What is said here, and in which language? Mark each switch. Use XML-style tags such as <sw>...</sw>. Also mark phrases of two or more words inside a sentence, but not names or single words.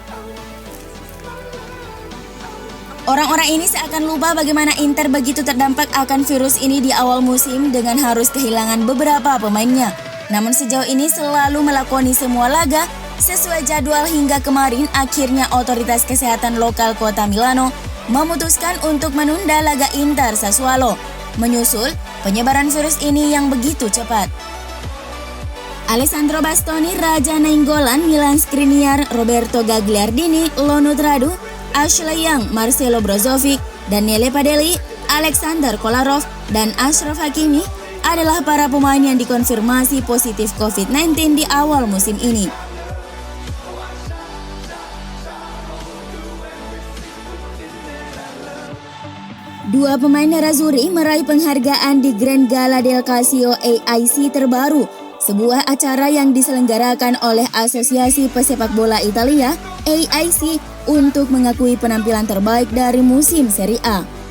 <id>Orang-orang ini seakan lupa bagaimana Inter begitu terdampak akan virus ini di awal musim dengan harus kehilangan beberapa pemainnya. Namun sejauh ini selalu melakoni semua laga sesuai jadwal hingga kemarin akhirnya otoritas kesehatan lokal kota Milano memutuskan untuk menunda laga Inter Sassuolo menyusul penyebaran virus ini yang begitu cepat. Alessandro Bastoni, Raja Nainggolan, Milan Skriniar, Roberto Gagliardini, Lonut Radu, Ashley Young, Marcelo Brozovic, Daniele Padelli, Alexander Kolarov, dan Achraf Hakimi adalah para pemain yang dikonfirmasi positif COVID-19 di awal musim ini. Dua pemain nerazzurri meraih penghargaan di Grand Gala del Calcio AIC terbaru, sebuah acara yang diselenggarakan oleh Asosiasi Pesepak Bola Italia AIC untuk mengakui penampilan terbaik dari musim Serie A.</id>